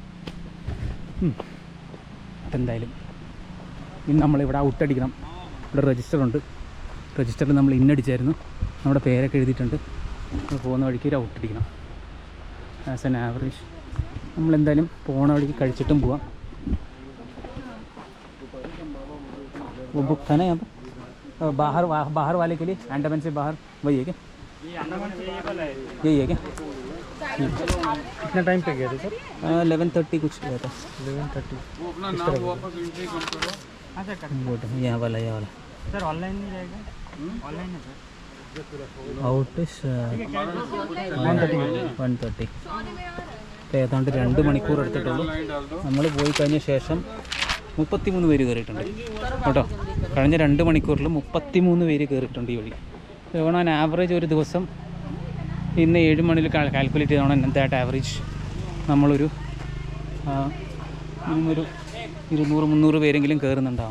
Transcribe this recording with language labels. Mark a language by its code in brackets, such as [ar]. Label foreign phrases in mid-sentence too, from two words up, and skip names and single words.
[ml] അപ്പം എന്തായാലും ഇനി നമ്മളിവിടെ ഔട്ടടിക്കണം. ഇവിടെ രജിസ്റ്ററുണ്ട്. രജിസ്റ്ററിൽ നമ്മൾ ഇന്നടിച്ചായിരുന്നു. നമ്മുടെ പേരൊക്കെ എഴുതിയിട്ടുണ്ട്. പോകുന്ന വഴിക്ക് ഒരു ഔട്ടടിക്കണം. [en] as an average [ml] നമ്മളെന്തായാലും പോണ വഴിക്ക് കഴിച്ചിട്ടും പോവാം. [hi] वो बुक था ना यहाँ पर बाहर वाले के लिए, अंडमान से बाहर, वही है क्या? यही है क्या? कितना टाइम पे गए थे सर? 11:30 कुछ गया था. 11:30. वो अपना नाम वापस एंट्री करो. हाँ सर यहाँ वाला सर ऑनलाइन नहीं रहेगा. ऑनलाइन है सर. [ml] ഔട്ട് 1:30. ഇപ്പോൾ ഏതാണ്ട് 2 മണിക്കൂർ എടുത്തിട്ടുള്ളൂ. നമ്മൾ പോയി കഴിഞ്ഞ ശേഷം 33 പേര് കയറിയിട്ടുണ്ട് കേട്ടോ. കഴിഞ്ഞ 2 മണിക്കൂറിൽ 33 പേര് കയറിയിട്ടുണ്ട് ഈ വഴി. [en] on average [ml] ഒരു ദിവസം ഇന്ന് 7 മണിയിൽ കാൽക്കുലേറ്റ് ചെയ്തോണം എന്തായിട്ട് ആവറേജ് നമ്മളൊരു ഒരു 200-300 പേരെങ്കിലും കയറുന്നുണ്ടാവും.